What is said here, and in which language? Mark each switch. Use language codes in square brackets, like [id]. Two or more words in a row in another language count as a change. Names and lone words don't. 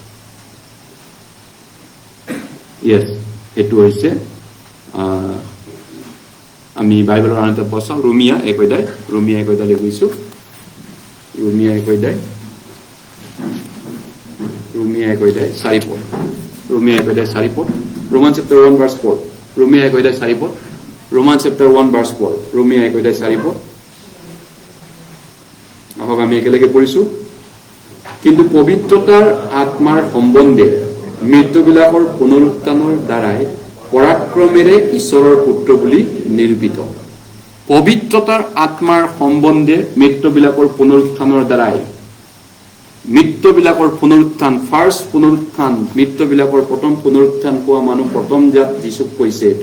[as] ইয়েছ, এইটো হৈছে আমি বাইবেলৰ আন এটা পঢ়াওঁ, ৰোমিয়া 1 অধ্যায় গৈছো। ৰোমিয়া 1 অধ্যায় 4 পদ। ৰোমিয়া 1 অধ্যায় 4 পদ। [en] Romans chapter 1 verse 4. [as] ৰোমিয়া 1 অধ্যায় 4 পদ। [en] Romans chapter 1 verse 4. [as] ৰোমিয়া 1 অধ্যায় 4 পদ। আহক আমি একেলগে পঢ়িছো। কিন্তু পবিত্ৰতাৰ আত্মাৰ সম্বন্ধে মৃত্যুবিলাকৰ পুনৰুত্থানৰ দ্বাৰাই পৰাক্ৰমেৰে ঈশ্বৰৰ পুত্ৰ বুলি নিৰূপিত। পবিত্ৰতাৰ আত্মাৰ সম্বন্ধে মৃত্যুবিলাকৰ পুনৰুত্থানৰ দ্বাৰাই, মৃত্যুবিলাকৰ পুনৰুত্থান, ফাৰ্ষ্ট পুনৰুত্থান, মৃত্যুবিলাকৰ প্ৰথম পুনৰুত্থান পোৱা মানুহ প্ৰথম জাত যীশুক কৈছে এইটো।